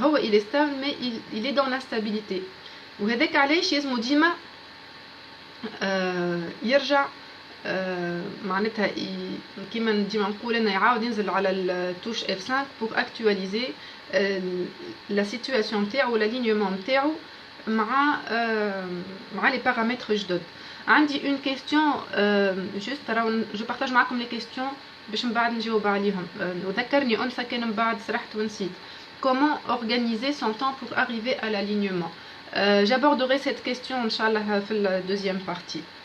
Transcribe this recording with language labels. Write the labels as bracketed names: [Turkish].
[French] Il est stable, mais il est dans l'instabilité. [Arabic] وهذاك علاش يلزمو ديما يرجع معناتها كيما ديما نقول انا يعاود ينزل على التوش F5 [French] pour actualiser la situation [Arabic] نتاعو [French] l'alignement [Arabic] نتاعو مع [French] les paramètres [Arabic] جدد. عندي [French] une question juste je partage [Arabic] معكم [French] les questions [Arabic] باش من بعد نجاوب عليهم. وذكرني أنثى كان من بعد سرحت ونسيت. [French] Comment organiser son temps pour arriver à l'alignement? J'aborderai cette question inchallah [Arabic] في [French] la deuxième partie.